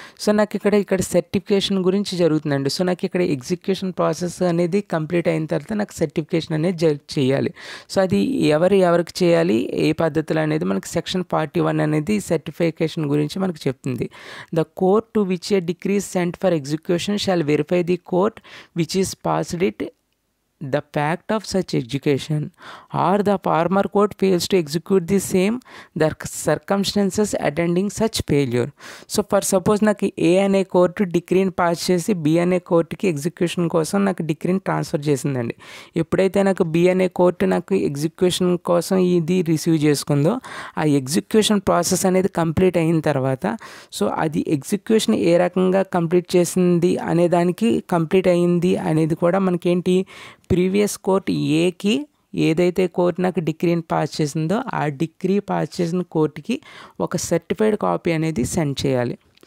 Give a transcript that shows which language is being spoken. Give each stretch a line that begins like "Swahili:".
Telugu: So నాకు ఇక్కడ certification గురించి జరుగుతుందండి. సో నాకు ఇక్కడ ఎగ్జిక్యూషన్ ప్రాసెస్ అనేది కంప్లీట్ అయిన తర్వాత నాకు సర్టిఫికేషన్ అనేది చేయాలి. సో అది ఎవరికి చేయాలి, ఏ పద్ధతులు అనేది మనకి సెక్షన్ 41 అనేది సర్టిఫికేషన్ గురించి మనకు చెప్తుంది.
English: The court to which a decree sent for execution shall verify the court which is passed it the fact of such execution or the former court fails to execute the same, the circumstances attending such failure.
Telugu: So for suppose నాకు ఏ అనే court డిగ్రీని pass చేసి B అనే కోర్టుకి execution కోసం నాకు డిగ్రీని transfer చేసిందండి. ఎప్పుడైతే నాకు బి అనే కోర్టు నాకు ఎగ్జిక్యూషన్ కోసం ఇది రిసీవ్ చేసుకుందో ఆ ఎగ్జిక్యూషన్ ప్రాసెస్ అనేది కంప్లీట్ అయిన తర్వాత సో అది ఎగ్జిక్యూషన్ ఏ రకంగా కంప్లీట్ చేసింది అనే దానికి కంప్లీట్ అయింది అనేది కూడా మనకేంటి ప్రీవియస్ కోర్ట్ ఏకి ఏదైతే కోర్టు నాకు డిగ్రీని పాస్ చేసిందో ఆ డిగ్రీ పాస్ చేసిన కోర్టుకి ఒక సర్టిఫైడ్ కాపీ అనేది సెండ్ చేయాలి.